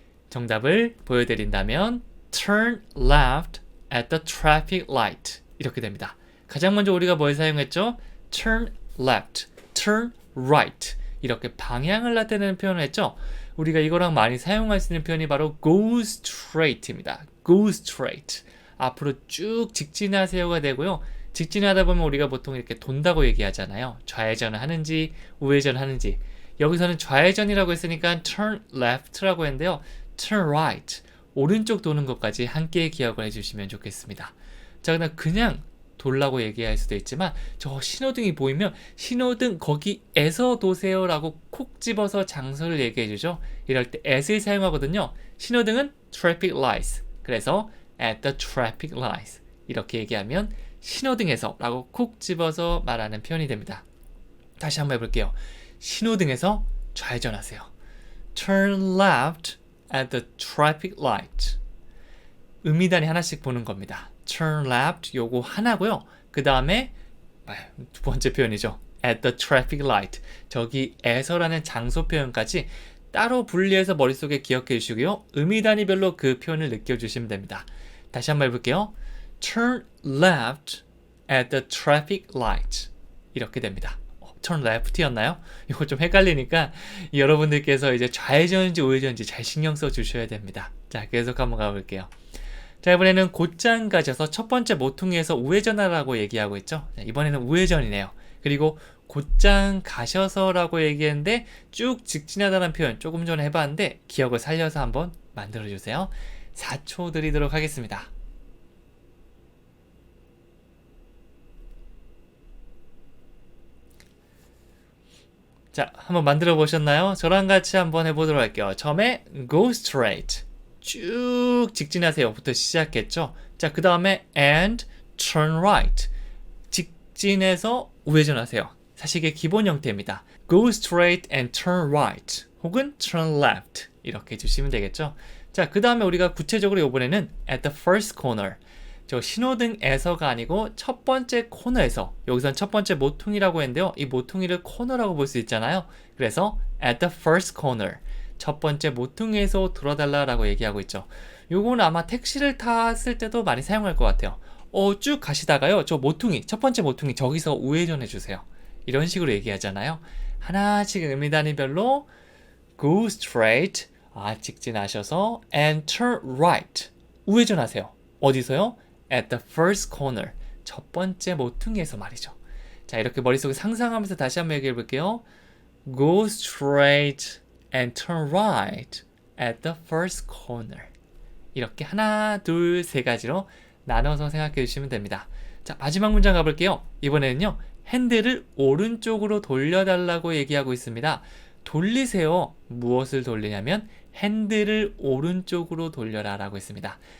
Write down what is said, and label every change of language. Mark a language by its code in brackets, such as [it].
[ko] 정답을 보여드린다면 [en] turn left at the traffic light [ko] 이렇게 됩니다. 가장 먼저 우리가 뭘 사용했죠? [en] turn left, turn right [ko] 이렇게 방향을 나타내는 표현을 했죠? 우리가 이거랑 많이 사용할 수 있는 표현이 바로 [en] go straight입니다. go straight. [ko] 앞으로 쭉 직진하세요가 되고요. 직진하다 보면 우리가 보통 이렇게 돈다고 얘기하잖아요. 좌회전을 하는지 우회전을 하는지. 여기서는 좌회전이라고 했으니까 [en] turn left라고 [ko] 했는데요. [en] turn right, [ko] 오른쪽 도는 것까지 함께 기억을 해주시면 좋겠습니다. 자, 그냥 돌라고 얘기할 수도 있지만 저 신호등이 보이면 신호등 거기에서 도세요 라고 콕 집어서 장소를 얘기해 주죠. 이럴 때 at을 사용하거든요. 신호등은 traffic lights, 그래서 [en] at the traffic lights [ko] 이렇게 얘기하면 신호등에서 라고 콕 집어서 말하는 표현이 됩니다. 다시 한번 해볼게요. 신호등에서 좌회전하세요. [en] turn left at the traffic light. [ko] 음이단이 하나씩 보는 겁니다. [en] turn left [ko] 요거 하나고요. 그 다음에 두 번째 표현이죠. [en] at the traffic light. [ko] 저기에서라는 장소 표현까지 따로 분리해서 머릿속에 기억해 주시고요. 음이단위별로 그 표현을 느껴주시면 됩니다. 다시 한번 해볼게요. [en] turn left at the traffic light. [ko] 이렇게 됩니다. [en] turn left였나요? [ko] 이거 좀 헷갈리니까 여러분들께서 이제 좌회전인지 우회전인지 잘 신경 써 주셔야 됩니다. 자, 계속 한번 가볼게요. 자, 이번에는 곧장 가셔서 첫 번째 모퉁이에서 우회전하라고 얘기하고 있죠. 자, 이번에는 우회전이네요. 그리고 곧장 가셔서라고 얘기했는데 쭉 직진하다는 표현 조금 전에 해봤는데 기억을 살려서 한번 만들어주세요. 4초 드리도록 하겠습니다. 자, 한번 만들어 보셨나요? 저랑 같이 한번 해보도록 할게요. 처음에 [en] go straight, [ko] 쭉 직진하세요부터 시작했죠. 자, 그 다음에 [en] and turn right, [ko] 직진해서 우회전하세요. 사실 이게 기본 형태입니다. [en] go straight and turn right 혹은 turn left [ko] 이렇게 해주시면 되겠죠. 자, 그 다음에 우리가 구체적으로 이번에는 [en] at the first corner, [ko] 저 신호등에서가 아니고 첫 번째 코너에서, 여기선 첫 번째 모퉁이라고 했는데요. 이 모퉁이를 코너라고 볼 수 있잖아요. 그래서 [en] at the first corner, [ko] 첫 번째 모퉁이에서 들어달라라고 얘기하고 있죠. 요건 아마 택시를 탔을 때도 많이 사용할 것 같아요. 쭉 가시다가요. 저 모퉁이, 첫 번째 모퉁이 저기서 우회전해 주세요. 이런 식으로 얘기하잖아요. 하나씩 의미단위별로 [en] go straight, [ko] 직진하셔서 [en] and turn right, [ko] 우회전하세요. 어디서요? [en] at the first corner, [ko] 첫 번째 모퉁이에서 말이죠. 자, 이렇게 머릿속에 상상하면서 다시 한번 얘기해 볼게요. [en] go straight and turn right at the first corner. [ko] 이렇게 하나, 둘, 세 가지로 나눠서 생각해 주시면 됩니다. 자, 마지막 문장 가볼게요. 이번에는요, 핸들을 오른쪽으로 돌려달라고 얘기하고 있습니다. 돌리세요. 무엇을 돌리냐면 핸들을 오른쪽으로 돌려라 라고 했습니다.